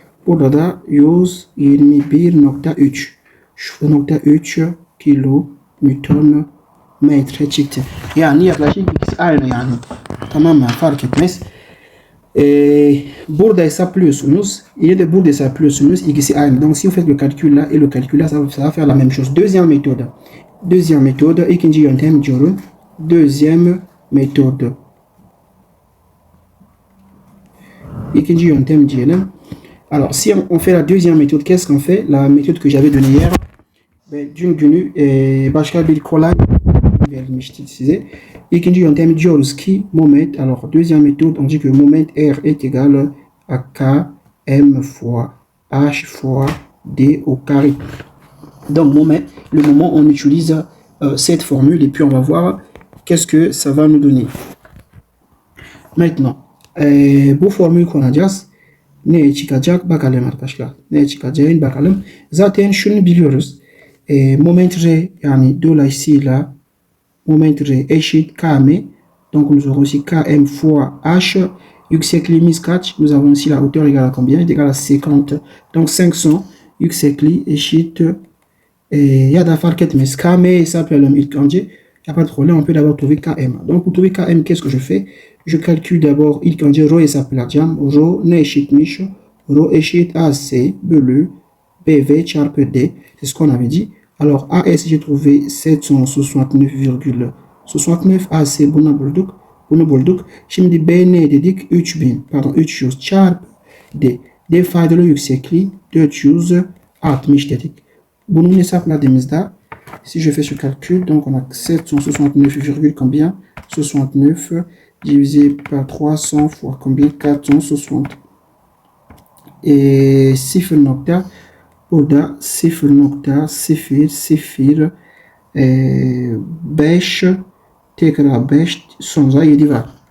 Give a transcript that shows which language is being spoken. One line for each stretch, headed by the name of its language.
Turkish: Burada da 121.3. Şu nokta 3 kilonewton metre çıktı. Yani yaklaşık ikisi aynı yani. Tamamen fark etmez. Burada hesaplıyorsunuz. Yine de burada hesaplıyorsunuz. İkisi aynı.
French: Donc si vous faites le calcul là et le calcul là, ça va faire la même chose. Deuxième méthode. Deuxième méthode.
Turkish: İkinci yöntem diyorum.
French: Deuxième méthode.
Turkish: İkinci yöntem diyelim.
French: Alors si on fait la deuxième méthode, qu'est-ce qu'on fait? La méthode que j'avais donnée hier.
Turkish: Dün günü başka bir kolay vermişti size. İkinci yöntem diyoruz ki moment.
French: Alors deuxième méthode, on dit que moment R est égal à Km fois H fois D au carré. Donc moment, le moment on utilise cette formule et puis on va voir qu'est-ce que ça va nous donner. Maintenant,
Turkish: bu formülü kullanacağız. Ne çıkacak bakalım arkadaşlar. Ne çıkacağını bakalım. Zaten şunu biliyoruz. Moment R yani dolayısıyla moment R eşit Km.
French: Donc nous aurons ici Km fois H.
Turkish: Yüksekliğimiz kaç?
French: Nous avons ici la hauteur égale à combien? Égale à 50. Donc
Turkish: 500 yüksekliği eşit. Ya da fark etmez. Km hesaplayalım ilk önce.
French: Il n'y a pas de problème, on peut d'abord trouver Km. Donc pour trouver Km, qu'est-ce que je fais? Je calcule d'abord
Turkish: ilk önce rho hesaplayacağım. Rho ne eşitmiş? Rho eşit AC bölü BV çarpı D.
French: C'est ce qu'on avait dit. Alors AS j'ai trouvé 769,69.
Turkish: AC bunu bulduk. Şimdi B ne dedik? 300 çarpı D. D faydalı yüksekliği 460 dedik. Bunun hesapladığımızda
French: si je fais ce calcul, donc on a 769, combien? 69 divisé par 300 fois combien? 460. Et
Turkish: 0 burada 0.005 tekrar 5 sonra 7 var.